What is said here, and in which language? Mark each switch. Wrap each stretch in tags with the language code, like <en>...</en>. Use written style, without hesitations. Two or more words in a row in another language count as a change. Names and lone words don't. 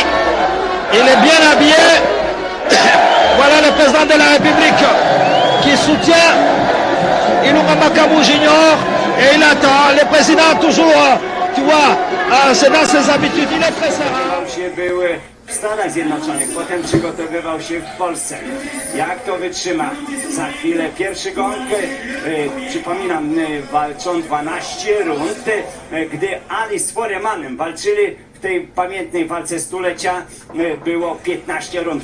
<fr>Il est bien habillé. Voilà le président de la République qui soutient Ilunga Makabu Junior. Et il attend. Le président toujours, tu vois, c'est dans ses habitudes. Il est très serein.</fr> <pl>W Stanach Zjednoczonych, potem przygotowywał się w Polsce. Jak to wytrzyma? Za chwilę pierwszy gong, przypominam, walczą 12 rund, gdy Ali z Foremanem walczyli w tej pamiętnej walce stulecia, było 15 rund.</pl>